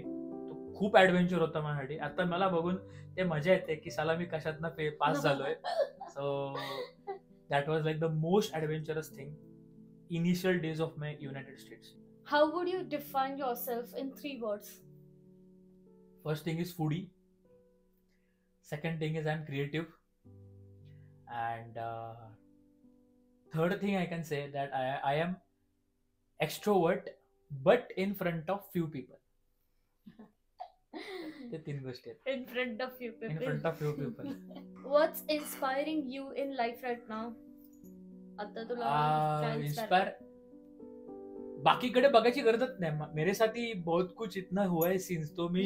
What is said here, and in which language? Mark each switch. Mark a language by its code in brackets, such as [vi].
[mr] तो खूप ऍडव्हेंचर होता माझ्यासाठी. आता मला बघून ते मजा येते की साला मी कशातनं पास झालोय. [en] So that was like the most adventurous thing initial days of my United States. How would you define yourself in 3 words? First thing is foodie. Second thing is I'm creative. And third thing I can say that I am extrovert, but in front of few people. [mr] ते 3 गोष्टी आहेत. [en] In front of few people. In front of few people. What's inspiring you in life right now? [mr] आता तुला inspire बाकीकडे बघायची गरजच नाही. [hi] मेरे साथी बहुत कुछ इतना हुआ है सिन्स, [mr] तो मी